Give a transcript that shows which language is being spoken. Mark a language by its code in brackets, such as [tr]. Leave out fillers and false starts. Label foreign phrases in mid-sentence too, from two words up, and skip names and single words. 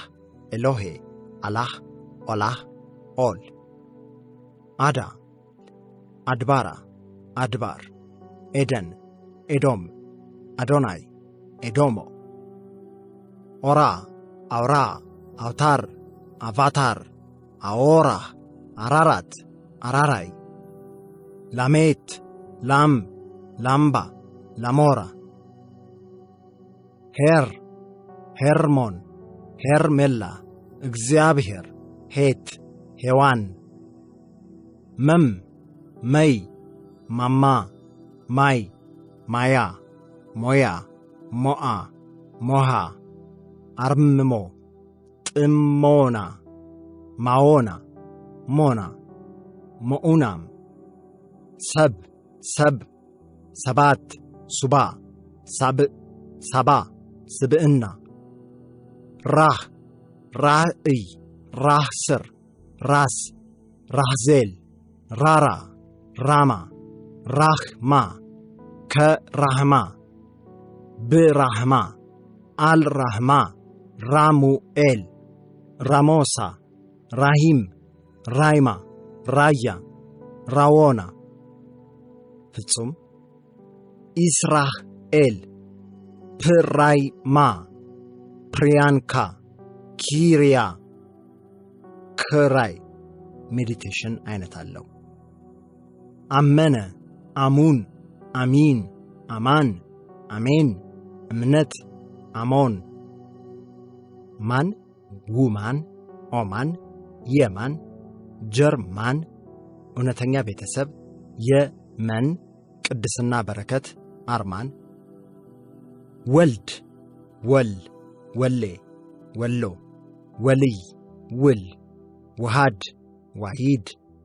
[am] ኤሎሄ፣ አላህ፣ ኦላህ፣ ኦል፣ አዳ፣ አድባራ፣ አድባር፣ ኤደን፣ ኤዶም፣ አዶናይ፣ ኤዶሞ፣ ኦራ፣ አውራ፣ አውታር፣ አቫታር፣ አዎራ፣ አራራት፣ አራራይ፣ ላሜት፣ ላም፣ ላምባ፣ ላሞራ፣ ሄር፣ ሄርሞን፣ ሄርሜላ፣ እግዚአብሔር፣ ሄት፣ ሄዋን፣ መም፣ መይ፣ ማማ፣ ማይ፣ ማያ፣ ሞያ፣ ሞአ፣ ሞሃ፣ አርምሞ፣ ጥሞና፣ ማዎና፣ ሞና፣ ሞኡናም፣ ሰብ፣ ሰብ፣ ሰባት፣ ሱባ፣ ሳብዕ፣ ሳባ፣ ስብዕና፣ ራህ፣ ራእይ፣ ራህ ስር፣ ራስ፣ ራህዜል፣ ራራ፣ ራማ፣ ራህማ፣ ከራህማ፣ ብራህማ፣ አልራህማ፣ ራሙኤል፣ ራሞሳ፣ ራሂም፣ ራይማ፣ ራያ፣ ራዎና፣ ፍጹም፣ ኢስራኤል፣ ፕራይማ፣ ፕሪያንካ፣ ኪሪያ፣ ክራይ። ሜዲቴሽን አይነት አለው። አመነ፣ አሙን፣ አሚን፣ አማን፣ አሜን፣ እምነት፣ አሞን፣ ማን፣ ውማን፣ ኦማን፣ የማን፣ ጀርማን፣ እውነተኛ ቤተሰብ፣ የመን፣ ቅድስና፣ በረከት፣ አርማን፣ ወልድ፣ ወል፣ ወሌ፣ ወሎ፣ ወልይ፣ ውል፣ ውሃድ፣ ዋሂድ፣